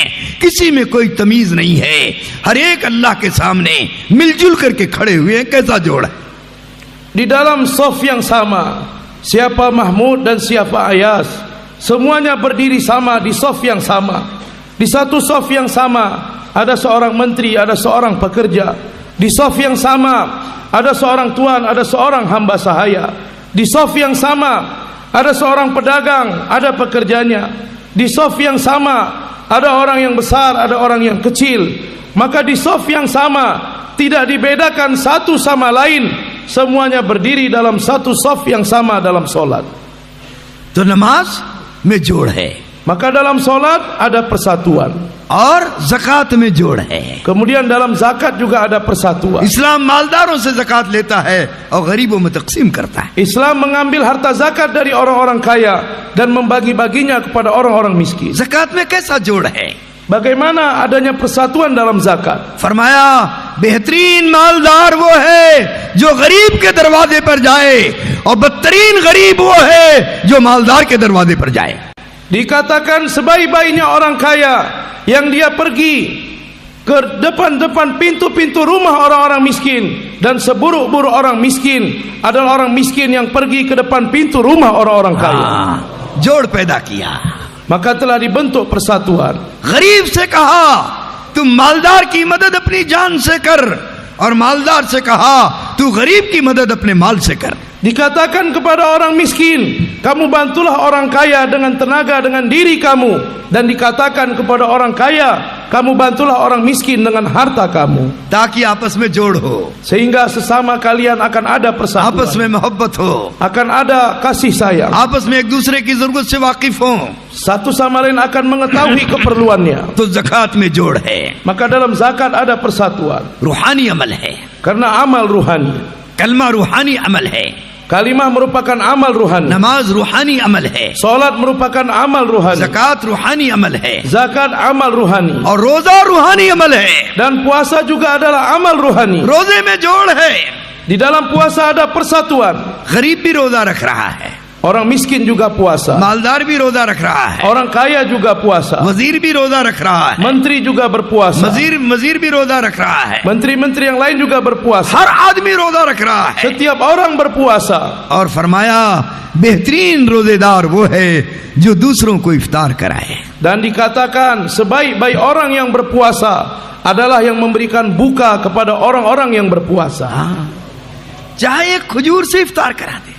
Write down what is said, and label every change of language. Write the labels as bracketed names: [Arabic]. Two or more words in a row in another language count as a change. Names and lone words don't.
[Hindi] किसी में कोई तमीज नहीं है, हर एक अल्लाह के सामने मिलजुल करके खड़े हुए हैं। कैसा जोड़ है? [Indonesian] Di dalam saf yang sama, siapa Mahmud dan siapa Ayas, semuanya berdiri sama di saf yang sama. Di satu saf yang sama ada seorang menteri, ada seorang pekerja. Di saf yang sama ada seorang tuan, ada seorang hamba sahaya. Di saf yang sama ada seorang pedagang, ada pekerjanya. Di saf yang sama ada orang yang besar, ada orang yang kecil. Maka di saf yang sama tidak dibedakan satu sama lain, semuanya berdiri dalam satu saf yang sama dalam solat. [Hindi] तो नमाज में जोड़ है। [Indonesian] Maka dalam solat ada persatuan. [Hindi] और ज़कात में जोड़ है। [Indonesian] Kemudian dalam zakat juga ada persatuan. [Hindi] इस्लाम मालदारों से ज़कात लेता है और गरीबों में तकसीम करता है। [Indonesian] Islam mengambil harta zakat dari orang-orang kaya dan membagi-baginya kepada orang-orang miskin. [Hindi] ज़कात में कैसा जोड़ है? [Indonesian] Bagaimana adanya persatuan dalam zakat? [Hindi] फरमाया बेहतरीन मालदार वो है जो गरीब के दरवाजे पर जाए और बदतरीन गरीब वो है जो मालदार के दरवाजे पर जाए। [Indonesian] Dikatakan sebaik-baiknya orang kaya yang dia pergi ke depan-depan pintu-pintu rumah orang-orang miskin, dan seburuk-buruk orang miskin adalah orang miskin yang pergi ke depan pintu rumah orang-orang kaya. [Hindi] जोड़ पैदा किया। [Indonesian] Maka telah dibentuk persatuan. [Hindi] गरीब से कहा तुम मालदार की मदद अपनी जान से कर, और मालदार से कहा तू गरीब की मदद अपने माल से कर। [Indonesian] Dikatakan kepada orang miskin, kamu bantulah orang kaya dengan tenaga, dengan diri kamu. Dan dikatakan kepada orang kaya, kamu bantulah orang miskin dengan harta kamu. [Hindi] ताकि आपस में जोड़ हो, [Indonesian] Sehingga sesama kalian akan ada persatuan, [Hindi] आपस में मोहब्बत हो, [Indonesian] akan ada kasih sayang, [Hindi] आपस में एक दूसरे की जरूरत से वाकिफ हो। [Indonesian] satu sama lain akan mengetahui keperluannya. [Hindi] तो ज़कात में जोड़ है। [Indonesian] Maka dalam zakat ada persatuan, [Hindi] रूहानी अमल है, [Indonesian] karena amal ruhani. [Hindi] कलमा रूहानी अमल है, [Indonesian] Kalimah merupakan amal ruhani, [Hindi] नमाज रूहानी अमल है, [Indonesian] salat merupakan amal ruhani, [Hindi] ज़कात रूहानी अमल है, [Indonesian] zakat amal ruhani, [Hindi] और रोजा रूहानी अमल है। [Indonesian] dan puasa juga adalah amal ruhani. [Hindi] रोजे में जोड़ है। [Indonesian] Di dalam puasa ada persatuan. [Hindi] गरीब भी रोजा रख रहा है, [Indonesian] Orang miskin juga puasa, [Hindi] मालदार भी रोजा रख रहा है, [Indonesian] orang kaya juga puasa, [Hindi] वजीर भी रोजा रख रहा है, [Indonesian] menteri juga berpuasa, [Hindi] वजीर भी रोजा रख रहा है, [Indonesian] menteri-menteri yang lain juga berpuasa. [Hindi] हर आदमी रोजा रख रहा है। [Indonesian] Setiap orang berpuasa. [Hindi] और फरमाया बेहतरीन रोजेदार वो है जो दूसरों को इफ्तार कराए। [Indonesian] Dan dikatakan sebaik-baik orang yang berpuasa adalah yang memberikan buka kepada orang-orang yang berpuasa. [Hindi] चाहे एक खजूर से इफ्तार करा दे,